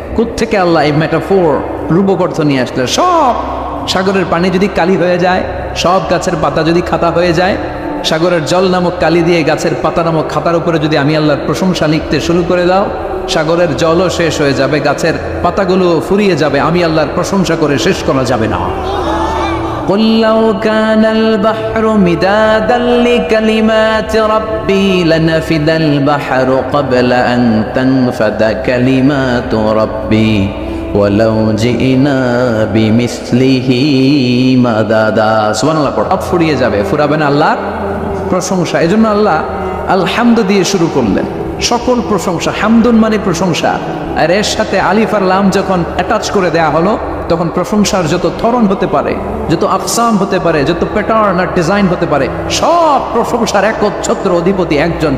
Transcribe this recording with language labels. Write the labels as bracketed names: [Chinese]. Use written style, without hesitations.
[Bangla] কোত্থেকে আল্লাহ এই মেটাফোর, রূপক অর্থ নিয়ে আসলে। সব সাগরের পানি যদি কালি হয়ে যায়, সব গাছের পাতা যদি খাতা হয়ে যায়, সাগরের জল নামক কালি দিয়ে গাছের পাতা নামক খাতার উপরে যদি আমি আল্লাহর প্রশংসা লিখতে শুরু করে দাও, সাগরের জলও শেষ হয়ে যাবে, গাছের পাতাগুলো ফুরিয়ে যাবে, আমি আল্লাহর প্রশংসা করে শেষ করা যাবে না। [Arabic] قل لو كان البحر مدادا لكلمات ربي لنفد البحر قبل أن تنفد كلمات ربي ولو جئنا بمثله مددا। [Bangla] সুবহানাল্লাহ পড়। সব ফুরিয়ে যাবে, ফুরাবে না আল্লাহর প্রশংসা। এজন্য আল্লাহ আলহামদু দিয়ে শুরু করলেন। সকল প্রশংসা, হামদুন মানে প্রশংসা, আর এর সাথে আলিফ আর লাম যখন অ্যাটাচ করে দেয়া হলো, তখন প্রশংসার যত ধরন হতে পারে, যত আকসাম হতে পারে, যত প্যাটার্ন আর ডিজাইন হতে পারে, সব প্রশংসার একচ্ছত্র অধিপতি একজন।